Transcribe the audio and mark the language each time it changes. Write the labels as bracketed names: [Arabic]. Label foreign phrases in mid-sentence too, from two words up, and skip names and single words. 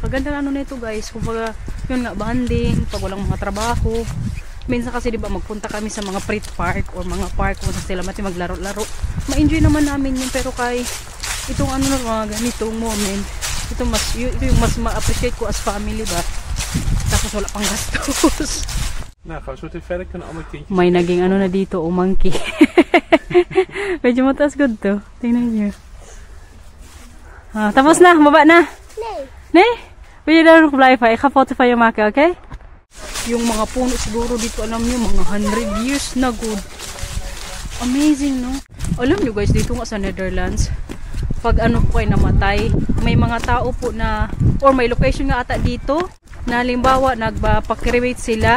[Filipino] Kaganda na ano nito guys. Kumbaga yun nga banding pag walang mga trabaho. Minsan kasi di ba magpunta kami sa mga [Dutch] pret park [Filipino] or mga park kung sila mati maglaro-laro. Ma-enjoy naman namin yun pero kay itong ano na mga ganitong moment. Ito yung mas ma-appreciate ko [English] as family [Filipino] ba. Tapos wala pang gastos. [Dutch] Nou, gaan we zo verder kunnen alle kindjes. [Filipino] May naging ano na dito, monkey. Medyo mataas good to. Tingnan nyo. Ah, tapos na, baba na. [Dutch] Nee. Nee? Wil je daar nog blijven? Ik ga foto van je maken, oké? [Filipino] Yung mga puno siguro dito, alam nyo, mga 100 years na good. [English] Amazing, no? [Filipino] Alam nyo guys, dito nga sa Netherlands, pag ano po kayo namatay, may mga tao po na, or may location nga ata dito, na halimbawa, nagpa-cremate sila.